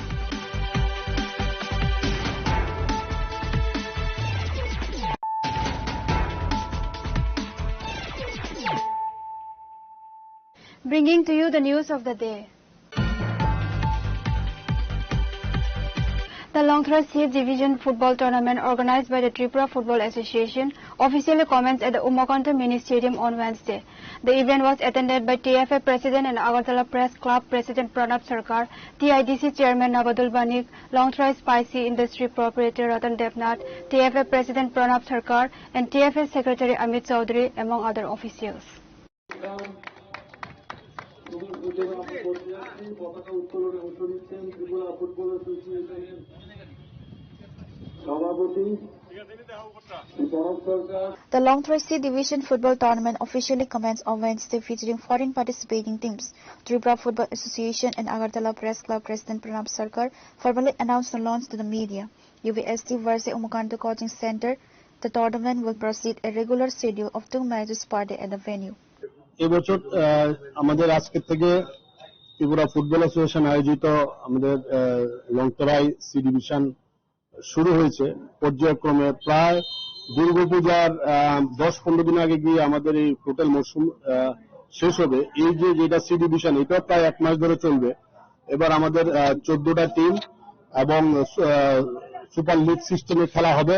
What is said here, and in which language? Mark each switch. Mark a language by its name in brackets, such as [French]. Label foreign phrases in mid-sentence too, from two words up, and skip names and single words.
[English] Bringing to you the news of the day. The Longthra C Division Football Tournament organized by the Tripura Football Association officially commenced at the Umakanta Mini Stadium on Wednesday. The event was attended by TFA President and Agartala Press Club President Pranab Sarkar, TIDC Chairman Nabadul Banik, Longthra Spicy Industry Proprietor Ratan Devnath, TFA President Pranab Sarkar, and TFA Secretary Amit Chaudhary, among other officials. The Longthra C Division Football Tournament officially commenced on Wednesday, featuring 14 participating teams. Tripura Football Association and Agartala Press Club President Pranab Sarkar formally announced the launch to the media. UVST versus Umakanta Coaching Center. The tournament will proceed a regular schedule of 2 matches per day at the venue. [Bangla] এবছর আমাদের আজকে থেকে ত্রিপুরা ফুটবল অ্যাসোসিয়েশন আয়োজিত আমাদের লংতরাই সি ডিভিশন শুরু হয়েছে পর্যায়ক্রমে। প্রায় দুর্গাপূজার 10-15 দিন আগে গিয়ে আমাদের এই টোটাল মরশুম শেষ হবে। এই যেটা সি ডিভিশন, এটা প্রায় 1 মাস ধরে চলবে। এবার আমাদের 14টা টিম এবং [English] super league system [Bangla] খেলা হবে।